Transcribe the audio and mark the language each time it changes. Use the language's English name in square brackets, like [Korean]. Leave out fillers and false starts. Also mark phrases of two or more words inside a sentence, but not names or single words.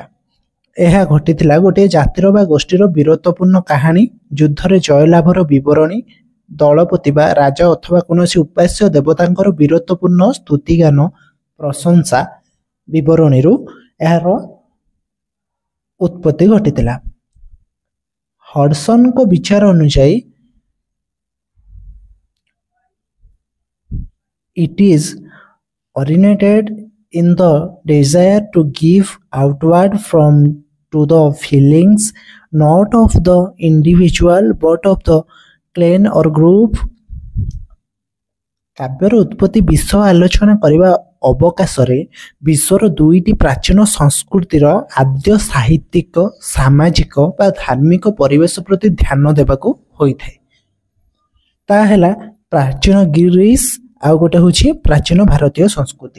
[Odia] ଏହା ଘଟିଥିଲା ଗୋଟିଏ ଜାତିର ବା ଗୋଷ୍ଠୀର ବୀରତ୍ୱପୂର୍ଣ୍ଣ କାହାଣୀ, ଯୁଦ୍ଧରେ ଜୟଲାଭର ବିବରଣୀ, ଦଳପତି ବା ରାଜା ଅଥବା କୌଣସି ଉପାସ୍ୟ ଦେବତାଙ୍କର ବୀରତ୍ୱପୂର୍ଣ୍ଣ ସ୍ତୁତିଗାନ, ପ୍ରଶଂସା ବିବରଣୀରୁ ଏହାର ଉତ୍ପତ୍ତି ଘଟିଥିଲା। ହଡସନଙ୍କ ବିଚାର ଅନୁଯାୟୀ [English] it is originated in the desire to give outward from to the feelings not of the individual but of the clan or group। [Odia] କାବ୍ୟର ଉତ୍ପତ୍ତି ବିଷୟ ଆଲୋଚନା କରିବା ଅବକାଶରେ ବିଶ୍ୱର ଦୁଇଟି ପ୍ରାଚୀନ ସଂସ୍କୃତିର ଆଦ୍ୟ ସାହିତ୍ୟିକ, ସାମାଜିକ ବା ଧାର୍ମିକ ପରିବେଶ ପ୍ରତି ଧ୍ୟାନ ଦେବାକୁ ହୋଇଥାଏ। ତାହା ହେଲା ପ୍ରାଚୀନ ଗ୍ରୀସ ଆଉ ଗୋଟେ ହେଉଛି ପ୍ରାଚୀନ ଭାରତୀୟ ସଂସ୍କୃତି।